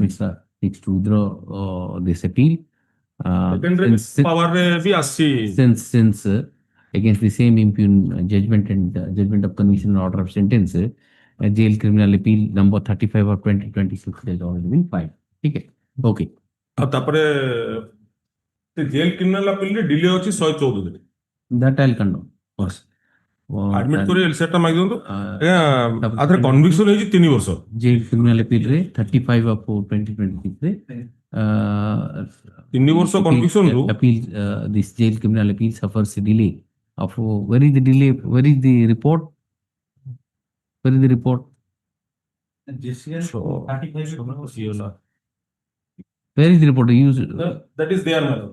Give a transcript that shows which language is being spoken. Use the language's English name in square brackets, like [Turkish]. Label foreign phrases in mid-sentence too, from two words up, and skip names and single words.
[English] Mishra seeks to withdraw this appeal. Power bhi assi. Since against the same impugn judgment and judgment of conviction and order of sentence, jail criminal appeal number 35 of 2026 has already been filed. Okay. Okay. [Odia] ଆଉ ତାପରେ [English] jail criminal appeal [Odia] ରେ delay ଅଛି 114 ଦିନ. [English] That I'll condone. Yes. [Odia] Admit କରି LCR ଟା ମାଗି ଦିଅନ୍ତୁ। ଆଥରେ conviction ହେଇଛି 3 ବର୍ଷ। [English] Jail criminal appeal ରେ 35 of 2026 ରେ [Odia] 3 ବର୍ଷ conviction ରୁ [English] appeal this jail criminal appeal suffers a delay of where is the delay, where is the report? Where is the report? So, Where is the report? Use that is there, my lord.